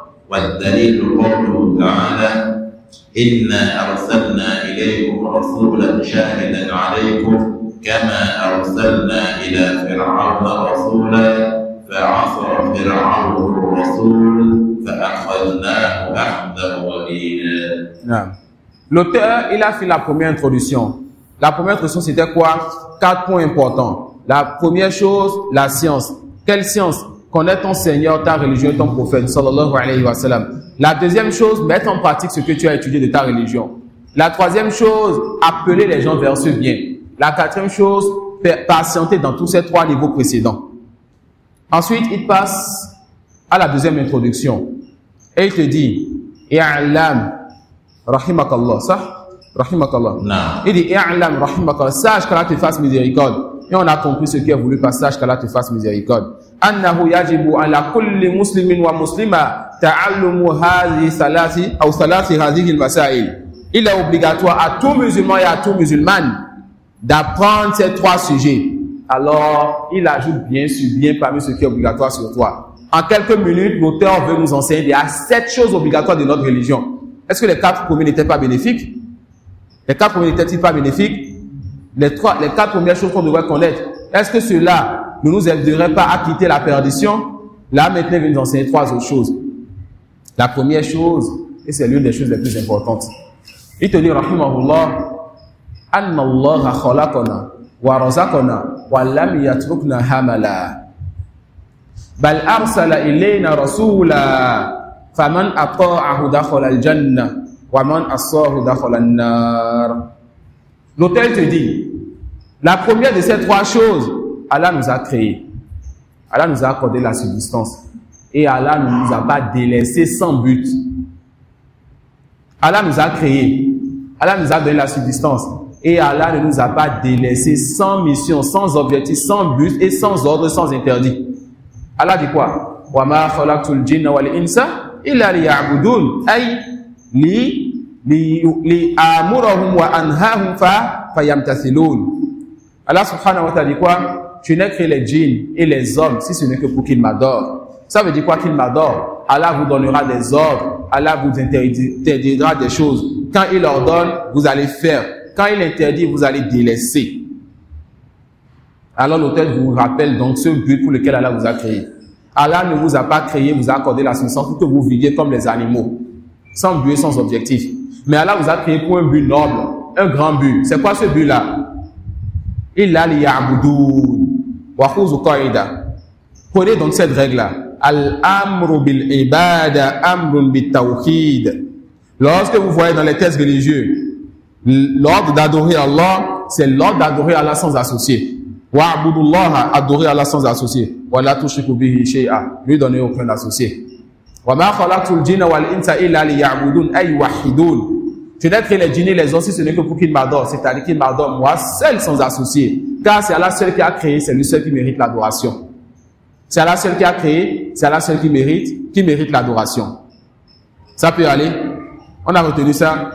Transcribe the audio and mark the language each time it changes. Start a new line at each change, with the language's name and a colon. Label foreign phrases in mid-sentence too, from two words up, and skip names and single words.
Arabic: والدليل قوله تعالى إنا أرسلنا إليكم رسولا شاهدا عليكم كما أرسلنا إلى فرعون رسولا فعصى فرعون الرسول فأخذناه أخذا وبيلا.
French: L'auteur, il a fait la première introduction. La première introduction, c'était quoi? 4 points importants. La première chose, la science. Quelle science? Connaître ton Seigneur, ta religion, ton prophète,
Arabic: صلى الله عليه وسلم.
French: La deuxième chose, mettre en pratique ce que tu as étudié de ta religion. La troisième chose, appeler les gens vers ce bien. La quatrième chose, patienter dans tous ces 3 niveaux précédents. Ensuite, il passe à la deuxième introduction. Et il te dit,
Arabic: اعلم رحمك الله,
French: ça? Rahimakallah. Non. Il dit,
Arabic: اعلم رحمك الله,
French: sache qu'Allah te fasse miséricorde. Et on a compris ce qui est voulu par sache qu'Allah te fasse miséricorde.
Arabic: أنه يجب على كل مسلم ومسلمة تعلم هذه الثلاث ou الثلاث هذه المسائل.
French: Il est obligatoire à tout musulman et à tout musulmane d'apprendre ces 3 sujets. Alors, il ajoute bien parmi ce qui est obligatoire sur toi. En quelques minutes, l'auteur veut nous enseigner il y a 7 choses obligatoires de notre religion. Est-ce que les 4 premiers n'étaient pas bénéfiques? Les 4 premiers n'étaient-ils pas bénéfiques? Les 4 premières choses qu'on devrait connaître. Est-ce que cela ne nous aiderait pas à quitter la perdition? Là, maintenant, il va nous enseigner 3 autres choses. La première chose, et c'est l'une des choses les plus importantes. Il te dit, rahimahullah,
Arabic: أن الله خلقنا ورزقنا ولم يتركنا هملا. بل أرسل إلينا رسولا فمن أطاعه دخل الجنة ومن عصاه دخل النار.
French: L'auteur te dit, la première de ces 3 choses, Allah nous a créés. Allah nous a accordé la subsistance. Et Allah ne nous a pas délaissés sans but. Allah nous a créés. Allah nous a donné la subsistance. Et Allah ne nous a pas délaissés sans mission, sans objectif, sans but et sans ordre, sans interdit. Allah dit quoi?
Arabic: وما خلقت الجن والإنس إلا ليعبدون. أي لآمرهم وأنهاهم فيمتثلون. الله سبحانه وتعالى
French: dit quoi? Tu n'as créé les djinns et les hommes si ce n'est que pour qu'ils m'adorent. Ça veut dire quoi qu'il m'adore? Allah vous donnera des ordres, Allah vous interdira des choses. Quand il ordonne, vous allez faire. Quand il interdit, vous allez délaisser. Alors l'auteur vous rappelle donc ce but pour lequel Allah vous a créé. Allah ne vous a pas créé, vous a accordé la substance pour que vous viviez comme les animaux, sans but et sans objectif. Mais Allah vous a créé pour un but noble, un grand but. C'est quoi ce but-là?
Arabic: إلا ليعبدون وخذوا قاعدة.
French: Prenez donc cette règle-là.
Arabic: الأمر بالعبادة أمر بالتوحيد.
French: Lorsque vous voyez dans les textes religieux l'ordre d'adorer Allah, c'est l'ordre d'adorer Allah sans associer. Wa'budullaha, adorer Allah sans associer.
Arabic: ولا تشركوا به شيئا,
French: lui donner aucun associé.
Arabic: وما خلقت الجن والإنس إلا ليعبدون أي واحد.
French: Tu n'as créé les djinns et les hommes si ce n'est que pour qu'ils m'adorent, c'est-à-dire qu'ils m'adorent moi seul sans associé. Car c'est Allah seul qui a créé, c'est lui seul qui mérite l'adoration. C'est Allah seul qui a créé, c'est Allah seul qui mérite l'adoration. Ça peut aller? On a retenu ça?